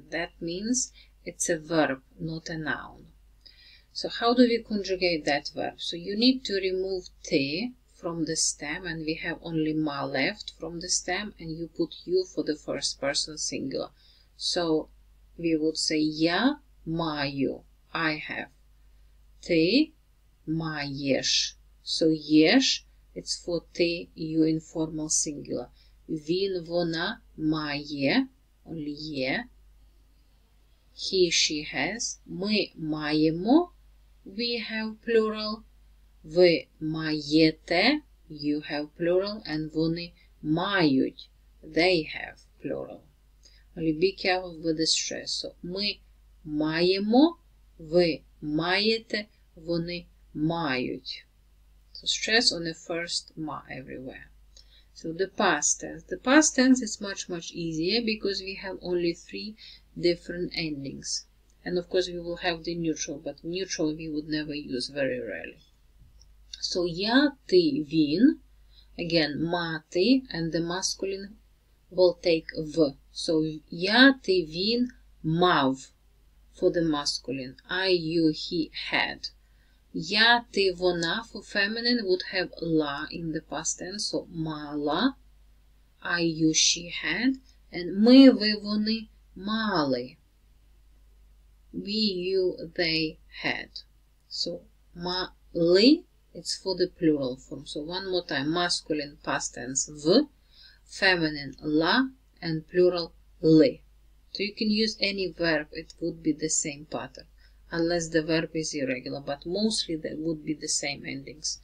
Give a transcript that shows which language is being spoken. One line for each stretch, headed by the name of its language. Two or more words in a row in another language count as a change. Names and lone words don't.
English: That means it's a verb, not a noun. So how do we conjugate that verb? So you need to remove t from the stem, and we have only ma left from the stem, and you put you for the first person singular. So we would say
Ukrainian: я маю,
English: I have.
Ukrainian: Ти маєш. So єш,
English: it's for ти, you informal singular.
Ukrainian: Він, вона має,
English: only є. He, she has.
Ukrainian: Ми маємо,
English: we have plural.
Ukrainian: Ви маєте,
English: you have plural.
Ukrainian: And вони мають,
English: they have plural. Only be careful with the stress. So,
Ukrainian: ми маємо, ви маєте, вони мають.
English: So stress on the first ma everywhere. So the past tense. The past tense is much easier because we have only 3 different endings. And of course we will have the neutral, but neutral we would never use, very rarely.
Ukrainian: So я, ти, він. Again, мати,
English: and the masculine will take v. So
Ukrainian: я, ти, він, мав
English: for the masculine. I, you, he, had.
Ukrainian: Я, ти, вона
English: for feminine would have la in the past tense, so мала. I, you, she had. And
Ukrainian: ми, ви, вони мали.
English: We, you, they had. So мали, it's for the plural form. So one more time, masculine past tense v, feminine la, and plural li. So you can use any verb, it would be the same pattern, unless the verb is irregular, but mostly that would be the same endings.